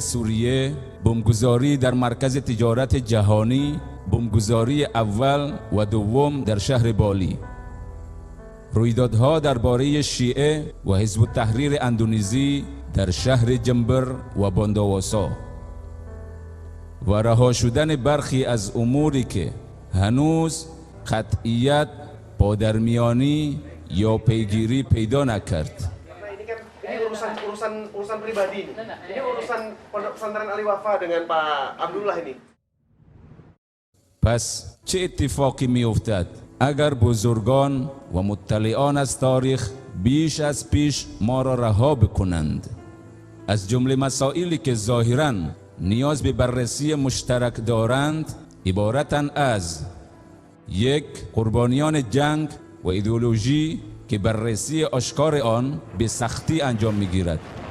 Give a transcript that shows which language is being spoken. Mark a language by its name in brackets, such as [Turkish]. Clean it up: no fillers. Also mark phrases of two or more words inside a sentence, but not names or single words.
[Persian] سوریه، بمبگذاری در مرکز تجارت جهانی، بمبگذاری اول و دوم در شهر بالی، رویدادها درباره شیعه و حزب التحریر اندونزی در شهر جنبر و بانداواسا و رها شدن برخی از اموری که هنوز قطعیت، پادرمیانی یا پیگیری پیدا نکرد. [Indonesian] Ini urusan pribadi. Ini urusan Pondok Pesantren Al Wafa dengan Pak Abdullah ini. [Persian] پس چه اتفاقی می افتد اگر بزرگان و مطلعان از تاریخ بیش از پیش ما را رها بکنند؟ از جمله مسائلی که ظاهراً نیاز به بررسی مشترک دارند عبارتند از یک، قربانیان جنگ و ایدئولوژی که بررسی آشکار آن به سختی انجام می‌گیرد.